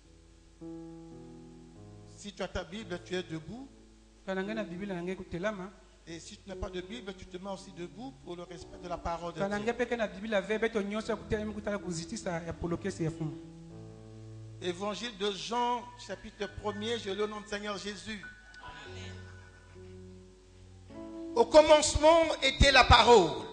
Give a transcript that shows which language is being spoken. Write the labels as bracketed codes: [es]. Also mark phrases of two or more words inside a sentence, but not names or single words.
[fr] Si tu as ta Bible, tu es debout. [ln] kana ngai na biblia na ngai kutelama [fr] Et si tu n'as pas de Bible, tu te mets aussi debout pour le respect de la parole de Dieu. Évangile de Jean, chapitre 1er, je lis au nom du Seigneur Jésus. Au commencement était la parole.